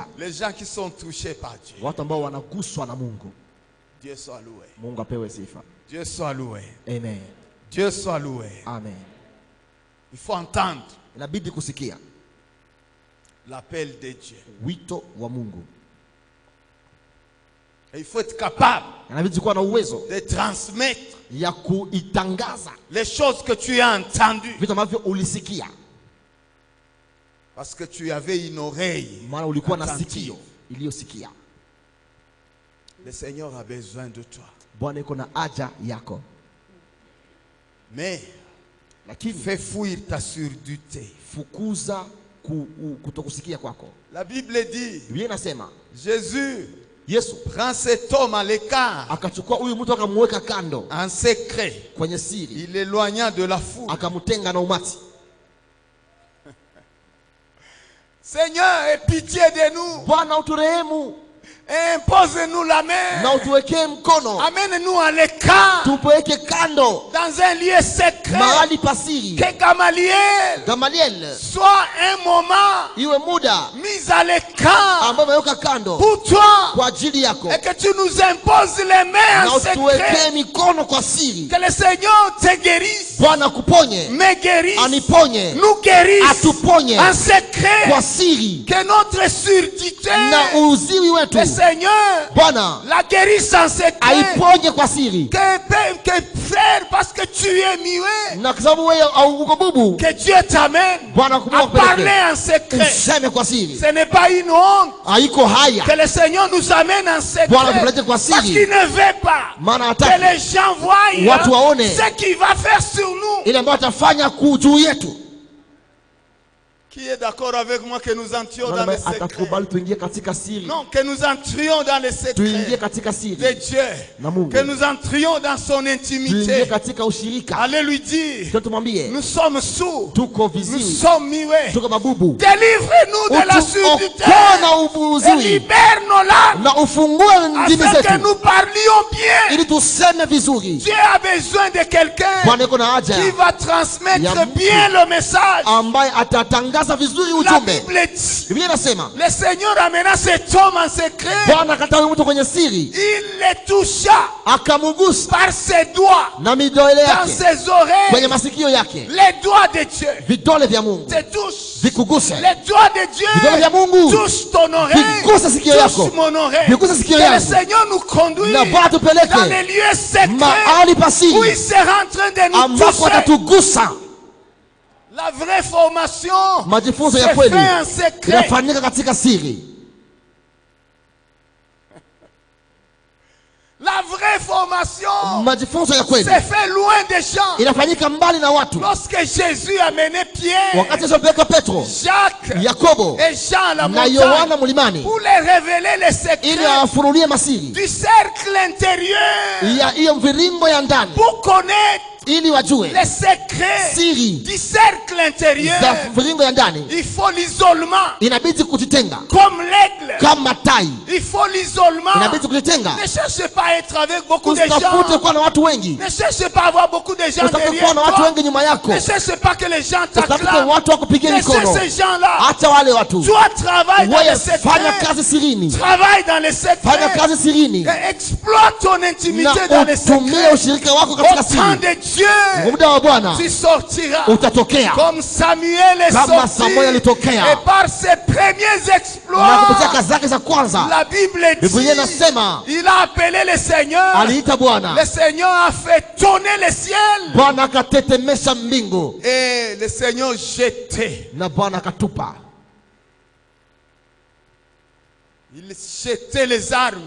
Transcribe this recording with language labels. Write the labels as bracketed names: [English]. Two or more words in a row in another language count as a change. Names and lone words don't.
[French] Les gens qui sont touchés par Dieu. [Swahili] watu ambao wanaguswa na Mungu. [French] Dieu soit loué. [Swahili] Mungu apewe sifa. [French] Dieu soit loué. [Swahili] Amen. [French] Dieu soit loué. [Swahili] Amen. [French] Il faut entendre [Swahili] Inabidi kusikia [French] l'appel de Dieu. [Swahili] wito wa Mungu. [French] Et il faut être capable [Swahili] Inabidi kuwa na uwezo [French] de transmettre [Swahili] ya kuitangaza [French] les choses que tu as entendues. [Swahili] vitu ambavyo ulisikia, [French] Parce que tu avais une oreille [Swahili] maana ulikuwa na [French] attentive. [Swahili] sikio iliyosikia. [French] Le Seigneur a besoin de toi. [Swahili] Bwana yuko na haja yako, [French] Mais [Swahili] lakini [French] fais fuir ta surdité. [Swahili] fukuza kutokusikia kwako. [French] La Bible dit, [Swahili] Biblia inasema [French] Jésus [Swahili] Yesu [French] prend cet homme à l'écart, [Swahili] akachukua huyu mtu akamweka kando [French] en secret. [Swahili] kwenye siri, [French] Il l'éloigna de la foule. [Swahili] akamtenga na umati. [French] Seigneur, aie pitié de nous. [Swahili] Bwana uturehemu [French] Impose-nous la main. [Swahili] na utuwekee mkono, [French] Amène-nous à l'écart, [Swahili] tupeleke kando [French] dans un lieu secret. [Swahili] mahali pasiri. [French] Que Gamaliel [Swahili] Gamaliel [French] soit un moment [Swahili] iwe muda [French] mis à l'écart [Swahili] ambao umeweka kando [French] pour toi. [Swahili] kwa ajili yako, [French] Et que tu nous imposes les mains [Swahili] na [French] en secret. [Swahili] utuwekee mikono kwa siri. [French] Que le Seigneur te guérisse, [Swahili] Bwana akuponye, [French] me guérisse, [Swahili] aniponye, [French] nous guérisse [Swahili] atuponye [French] en secret. [Swahili] kwa siri, [French] Que notre surdité, [Swahili] na uziwi wetu [French] le Seigneur [Swahili] Bwana [French] la guérisse en secret. [Swahili] aiponye kwa siri. [French] Que frère, parce que tu es muet, [Swahili] Na kwa sababu wewe au uko bubu, [French] que Dieu t'amène [Swahili] Bwana [French] à [Swahili] akumbuka [French] parler [Swahili] kupeleke [French] en secret. [Swahili] useme kwa siri. [French] Ce n'est pas une honte [Swahili] Haiko haya, [French] que le Seigneur nous amène en secret, [Swahili] Bwana tupeleke kwa [French] parce [Swahili] siri, [French] qu'il ne veut pas [Swahili] maana [French] que [Swahili] hataki [French] les gens voient [Swahili] watu waone [French] ce qu'il va faire sur nous. [Swahili] ile ambayo atafanya juu yetu. [French] Qui est d'accord avec moi que nous entrions dans les secrets? [Swahili] Atakubali tuingie katika siri, [French] Non, que nous entrions dans les [Swahili] tuingie [French] secrets [Swahili] katika [French] de [Swahili] siri [French] Dieu, [Swahili] na Mungu, [French] que nous entrions dans son [Swahili] tuingie [French] intimité. [Swahili] katika ushirika. [French] Allez lui dire, [Swahili] Sio tumwambie [French] nous sommes sourds, [Swahili] tuko [French] nous [Swahili] viziwi, [French] sommes muets. [Swahili] tuko mabubu, [French] Délivrez-nous de la surdité [Swahili] utuokoe na [French] et [Swahili] ubuziwi, [French] libère nos langues [Swahili] na ufungue ndimi [French] afin que [Swahili] zetu [French] nous parlions bien. [Swahili] ili tuseme vizuri. [French] Dieu a besoin de quelqu'un [Swahili] Bwana yuko na haja [French] qui va transmettre [Swahili] Ya mtu [French] bien le message. [Swahili] ambaye atatangaza kutangaza vizuri [French] La [Swahili] ujumbe. [French] Bible dit, [Swahili] Biblia inasema [French] le Seigneur amena cet homme en secret. [Swahili] Bwana akata huyu mtu kwenye siri, [French] Il le toucha [Swahili] akamugusa [French] par ses doigts [Swahili] na midole [French] dans [Swahili] yake, [French] ses oreilles. [Swahili] kwenye masikio yake. [French] Les doigts de Dieu [Swahili] Vidole vya Mungu [French] te touchent. [Swahili] vikuguse. [French] Les doigts de [Swahili] Vidole vya [French] Dieu [Swahili] Mungu [French] touchent ton oreille, [Swahili] viguse sikio yako, [French] touchent mon oreille. [Swahili] viguse sikio [French] Que le [Swahili] yangu. [French] Seigneur nous conduise [Swahili] Na Bwana [French] dans [Swahili] tupeleke [French] les lieux secrets [Swahili] mahali [French] où il [Swahili] pasiri [French] sera en train de nous [Swahili] ambako [French] toucher. [Swahili] atatugusa. [French] La vraie formation [Swahili] Majifunzo [French] se [Swahili] ya [French] fait [Swahili] kweli [French] en secret. [Swahili] inafanyika katika siri. [French] La vraie formation [Swahili] Majifunzo ya kweli [French] se fait loin des gens. [Swahili] inafanyika mbali na watu. [French] Lorsque Jésus a mené Pierre, [Swahili] Wakati alipeleka Petro, [French] Jacques [Swahili] Yakobo [French] et Jean à la [Swahili] na [French] montagne [Swahili] Yohana mlimani [French] pour les révéler les [Swahili] ili [French] secrets [Swahili] awafunulie masiri [French] du cercle intérieur, [Swahili] ya hiyo mviringo ya ndani, [French] pour connaître [Swahili] ili wajue [French] les secrets [Swahili] siri [French] du cercle intérieur. [Swahili] za mviringo ya ndani. [French] Il faut l'isolement [Swahili] Inabidi kujitenga [French] comme l'aigle. [Swahili] kama tai, [French] Il faut l'isolement. [Swahili] inabidi kujitenga. [French] Ne cherchez pas à être avec beaucoup de [Swahili] Usitafute [French] gens. [Swahili] kuwa na watu wengi, [French] Ne cherchez pas à avoir beaucoup de gens [Swahili] usitafute [French] derrière [Swahili] kuwa na watu [French] toi. [Swahili] wengi nyuma yako, [French] Ne cherchez pas que les gens [Swahili] usitafute [French] t'acclament. [Swahili] watu wakupigie [French] Laissez [Swahili] mikono. [French] ces gens-là. [Swahili] Acha wale watu, [French] Toi, travaille dans [Swahili] wewe [French] les [Swahili] fanya [French] secrets. [Swahili] kazi sirini, [French] Travaille dans les [Swahili] fanya [French] secrets. [Swahili] kazi sirini [French] Et exploite ton intimité [Swahili] na [French] dans les [Swahili] utumie [French] secrets. [Swahili] ushirika wako [French] Au [Swahili] katika [French] temps [Swahili] siri. [French] de Dieu, [Swahili] Muda wa Bwana [French] tu sortiras. [Swahili] utatokea [French] Comme Samuel est [Swahili] kama [French] sorti. [Swahili] Samuel alitokea, [French] Et par ses premiers [Swahili] na [French] exploits, [Swahili] kupitia kazi zake za kwanza. [French] la Bible [Swahili] Biblia [French] dit, [Swahili] inasema [French] il a appelé le Seigneur. [Swahili] aliita Bwana, [French] Le Seigneur a fait tonner le ciel. [Swahili] Bwana akatetemesha mbingu [French] Et le Seigneur jetait. [Swahili] na Bwana akatupa, [French] Il jetait les armes